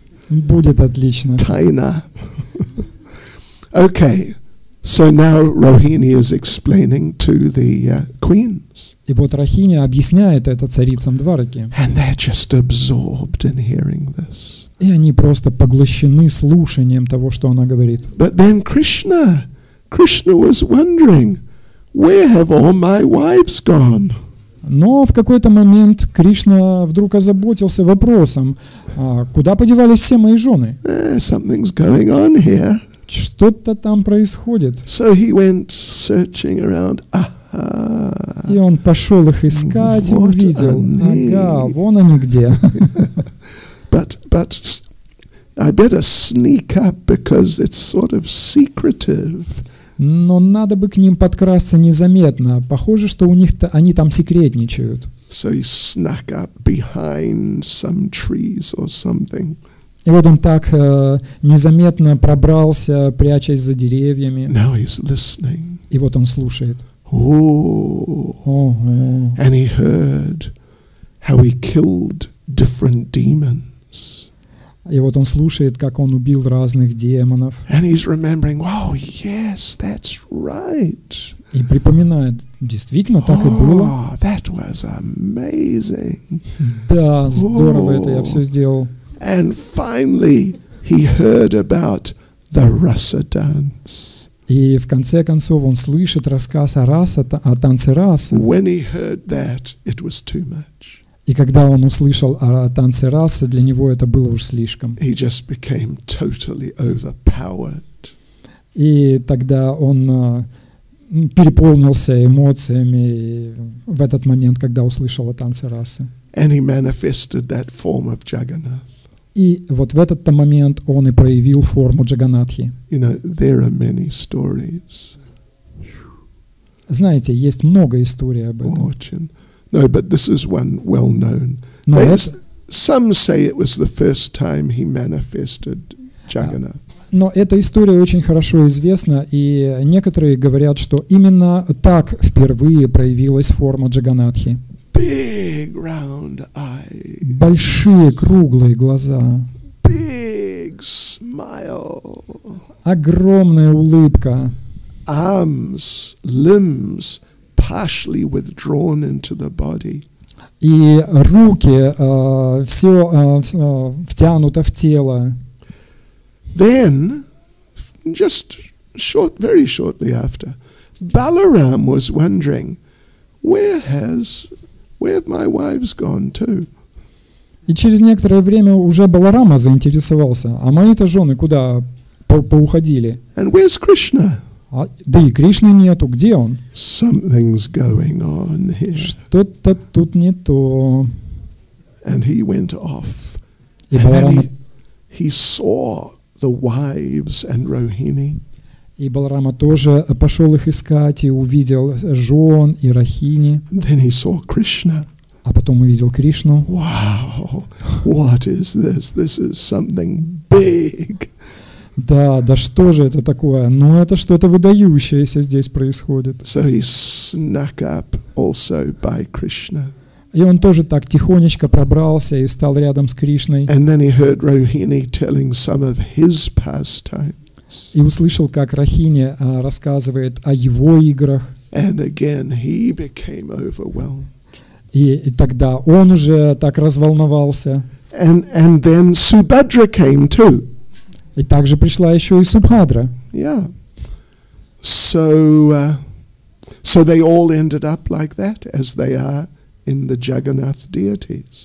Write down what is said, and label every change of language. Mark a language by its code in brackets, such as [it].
[ru] Будет отлично. [en] Taina. Okay. So now Rohini is explaining to the queens. [ru] И вот Рахини объясняет это царицам Двараки. [en] And they're just absorbed in hearing this. [ru] И они просто поглощены слушанием того, что она говорит. [en] But then Krishna was wondering, where have all my wives gone? [ru] Но в какой-то момент Кришна вдруг озаботился вопросом, куда подевались все мои жены? [en] Something's going on here. [ru] Что-то там происходит. [en] So he went searching around. [ru] И он пошел их искать и увидел. Ага, вон они где. [en] But I better sneak up because it's sort of secretive. [ru] Но надо бы к ним подкрасться незаметно. Похоже, что у них-то они там секретничают. [en] So he snuck up behind some trees or something. [ru] И вот он так незаметно пробрался, прячась за деревьями. [en] Now he's listening. [ru] И вот он слушает. [en] Oh. And he heard how he killed different demons. [ru] И вот он слушает, как он убил разных демонов. [en] And he's remembering, oh yes, that's right. [ru] И припоминает, действительно так и было. [en] Oh, that was amazing. [ru] Да, здорово это я все сделал. [en] And finally he heard about the rasa dance. [ru] И в конце концов он слышит рассказ о танце раса. [en] When he heard that, it was too much. [ru] И когда он услышал о танце расы, для него это было уж слишком. [en] He just became totally overpowered. [ru] И тогда он переполнился эмоциями в этот момент, когда услышал о танце расы. [en] And he manifested that form of Jagannath. [ru] И вот в этот момент он и проявил форму Джаганнатхи. [en] You know, there are many stories. [ru] Знаете, есть много историй об этом. [en] No, but this is one well known. Some say it was the first time he manifested Jagannath. [ru] Но эта история очень хорошо известна, и некоторые говорят, что именно так впервые проявилась форма Джаганнатхи. [en] Big round eyes. [ru] Большие круглые глаза. [en] Big smile. [ru] Огромная улыбка. [en] Arms, limbs partially withdrawn into the body. [ru] И руки все втянуто в тело. [en] Then, just very shortly after, Balaram was wondering, where have my wives gone to? [ru] И через некоторое время уже Баларама заинтересовался, а мои-то жены куда поуходили? [en] And where's Krishna? [ru] Да и Кришны нету, где он? [en] Something's going on here. [ru] Что-то тут не то. [en] And he went off. [ru] И Баларама, [en] he saw the wives and Rohini. [ru] И Баларама тоже пошел их искать и увидел жен и Рахини. [en] Then he saw Krishna. [ru] А потом увидел Кришну. [en] Wow, what is this? This is something big. [ru] Да что же это такое? Ну, это что-то выдающееся здесь происходит. [en] So he snuck up also by Krishna. [ru] И он тоже так тихонечко пробрался и стал рядом с Кришной. [en] And then he heard Rohini telling some of his pastimes. [ru] И услышал, как Рахини рассказывает о его играх. [en] And again he became overwhelmed. [ru] И тогда он уже так разволновался. [en] And then Subhadra came too. [ru] И также пришла еще и Субхадра. [en] Yeah. So they all ended up like that, as they are in the Jagannath deities.